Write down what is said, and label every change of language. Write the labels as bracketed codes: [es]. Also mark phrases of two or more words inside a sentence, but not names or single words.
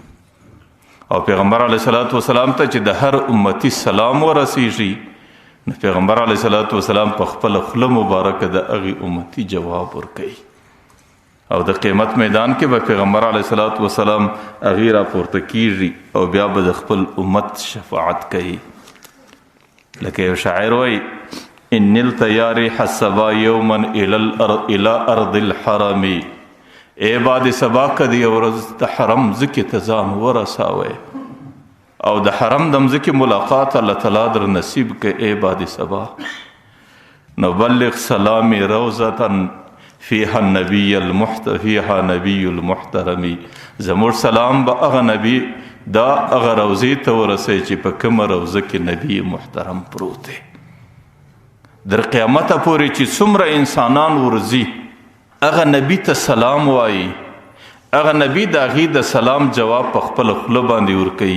[ps] او پیغمبر [ar] علیه صلات وسلام [ps] ته چې د هر امتی سلام ورسیږي، نو پیغمبر [ar] علیه صلات وسلام [ps] په خپله خوله مبارکه د هغې امتي جواب ورکوي او د قیامت میدان کې به پیغمبر [ar] علیه صلات وسلام [ps] هغې راپورته کیږي او بیا به د خپل امت شفاعت کوي. لکه یو شاعر وایي [ar] ان نلت یا ریح الصبا یوما الى ارض الحرم، [ps] ای باد صبا که د یو ورځ د حرم ځکې ته ځان ورساوی. او د حرم د مځکې ملاقات الله تعالی در نصیب کې ای باد صبا. [ar] نو بلغ سلامي روضة فيها النبي المحترم. [ps] زموږ سلام به هغه نبی دا هغه روضې ته ورسوي چې په کومه روضه کې نبی محترم پروت دی. در قیامته پورې چې څومره انسانان ورځي هغه نبی ته سلام وایي، هغه نبی د هغې د سلام جواب په خپله خوله باندې ورکوي.